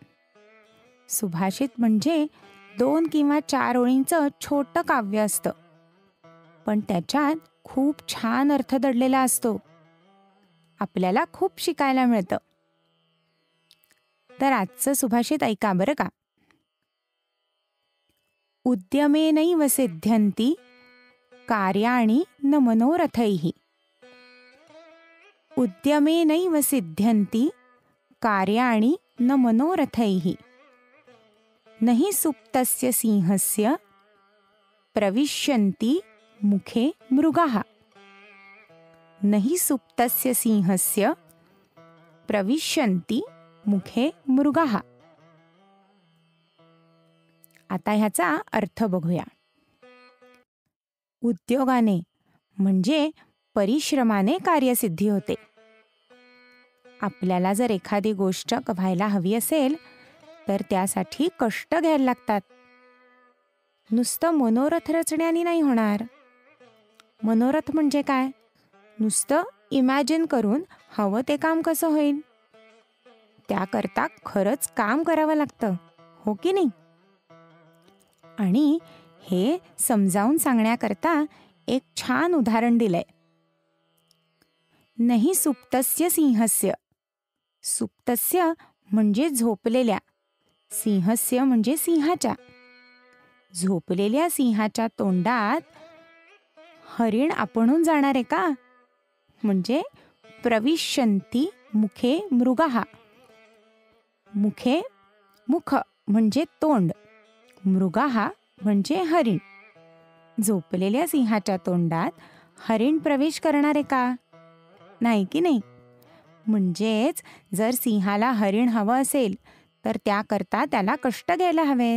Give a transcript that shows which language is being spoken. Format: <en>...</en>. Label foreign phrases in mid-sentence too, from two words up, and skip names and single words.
<mr>सुभाषित म्हणजे 2 किंवा 4 ओळींचं छोटं काव्य असतं, पण त्याच्यात खूप छान अर्थ दडलेला असतो. आपल्याला खूप शिकायला मिळतं. तर आजचं सुभाषित ऐका बरं का.</mr> <sa>उद्यमेनैव सिद्ध्यन्ति कार्याणि न मनोरथैः. उद्यमेनैव सिद्ध्यन्ति कार्याणि न मनोरथैः. न हि सुप्तस्य सिंहस्य प्रविश्यन्ति मुखे मृगाः. न हि सुप्तस्य सिंहस्य प्रविश्यन्ति मुखे मृगाः.</sa> <mr>आता ह्याचा अर्थ बघूया. उद्योगाने म्हणजे परिश्रमाने कार्यसिद्धी होते. आपल्याला जर एखादी गोष्ट व्हायला हवी असेल तर त्यासाठी कष्ट घ्यायला लागतात. नुसतं मनोरथ रचण्याने नाही होणार. मनोरथ म्हणजे काय? नुसतं इमॅजिन करून हवं ते काम कसं होईल, त्याकरता खरंच काम करावं लागतं, हो की नाही? आणि हे समजावून सांगण्याकरता एक छान उदाहरण दिलंय.</mr> <sa>नहि सुप्तस्य सिंहस्य.</sa> <mr>सुप्तस्य म्हणजे झोपलेल्या, सिंहस्य म्हणजे सिंहाच्या. झोपलेल्या सिंहाच्या तोंडात हरिण आपणून जाणार आहे का?</mr> <sa>म्हणजे प्रविश्यन्ति मुखे मृगाः.</sa> <mr>मुखे मुख म्हणजे तोंड, मृगाः म्हणजे हरिण. झोपलेल्या सिंहाच्या तोंडात हरिण प्रवेश करणार आहे का? नाही की नाही? म्हणजेच जर सिंहाला हरिण हवं असेल तर त्याकरता त्याला कष्ट घ्यायला हवेत.</mr>